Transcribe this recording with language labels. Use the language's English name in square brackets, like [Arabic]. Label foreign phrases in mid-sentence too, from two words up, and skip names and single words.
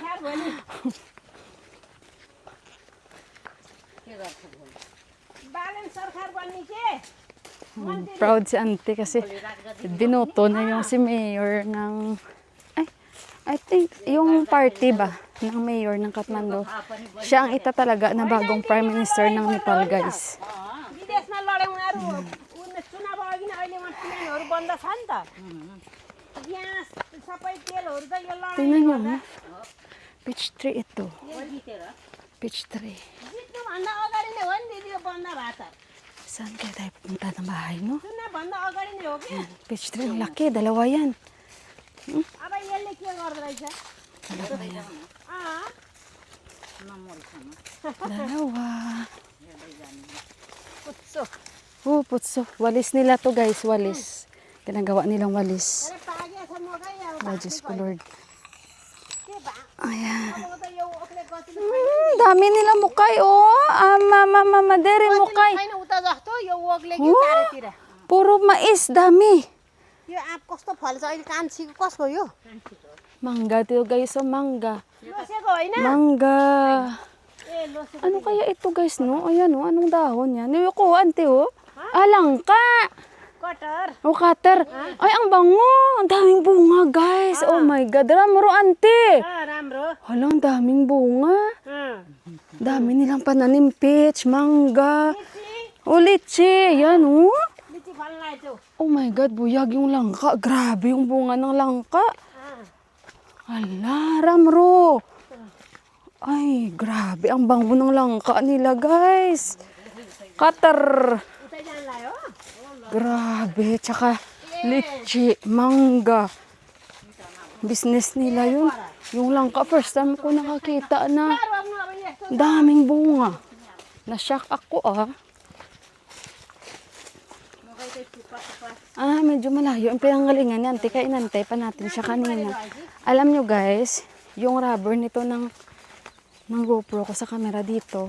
[Filipino] Proud si ante kasi binoto na yung si mayor ng [English] I think [Filipino] yung party ba ng mayor ng Kathmandu. Siya ang itatalaga na bagong prime minister ng Nepal, guys. [Nepali] विदेशमा लड्यौँ उनीहरू चुनाव अघि नै अहिले वहाँ ट्रेनहरू बन्द छ नि त यहाँ सबै तेलहरू त यो [Filipino] Tingnan nyo, no? Peach tree ito. Peach tree. [Nepali] जित्नुभन्दा अगाडि नै हो नि दिदी यो बन्द भएको त [Filipino] Saan kaya tayo pupunta ng bahay, no? [Nepali] चुनावभन्दा अगाडि नै हो कि [Filipino] Yan, peach tree. Ang laki, dalawa yan. [Nepali] अब यसले के गर्दो रहेछ [Filipino] Dalawa yan. अँ Dalawa. [Nepali] पुच्छो [Filipino] Oh, putso. Walis nila to, guys. Walis. Ginagawa nilang walis. [Nepali] अरे पागे छ म खै अब [Filipino] Oh, Diyos ko, Lord. [Nepali] के भा [Filipino] Ayan. [Nepali] अब त यो ओखले गति [Filipino] Dami nila mukay, oh. Mama, dere mukay. [Nepali] छैन उता जस्तो यो ओखले कि चारैतिर [Filipino] Puro mais, dami. [Nepali] यो आँप कस्तो फल्छ अहिले कान्छीको कसको यो [Filipino] Mangga to, guys. Oh, mangga. [Nepali] लोसेको होइन [Filipino] Mangga. [Nepali] ए लोसेको [Filipino] Ano kaya ito, guys, no? Ayan, oh. Anong dahon yan? Yung ko, ante, oh. Alangka. [Nepali] कटर [Filipino] Oh, cutter. Ay, ang bango. Ang daming bunga, guys. [English] Oh my God. [Filipino] Ramro, ante. [Nepali] राम्रो [Filipino] Hala, ang daming bunga. अँ Dami nilang pananim. Peach, mangga. Oh, litchi. Yan, oh. [Nepali] लिची फल्न आइছো [English] Oh my God, [Filipino] buyag yung langka. Grabe yung bunga ng langka. अँ Hala, Ramro. Ay, grabe. Ang bango ng langka nila, guys. Cutter. [Nepali] उतै जानलाई हो [Filipino] Grabe. Tsaka litchi, mangga. Business nila yun. Yung langka, [English] first time [Filipino] ko nakakita na [Nepali] रोप्नु अब यस्तो [Filipino] daming bunga. Na-shock ako, ah. Medyo malayo. Ang pinanggalingan yan. Tika, inantay pa natin siya kanina. Alam nyo, guys, yung rubber nito ng GoPro ko sa camera dito.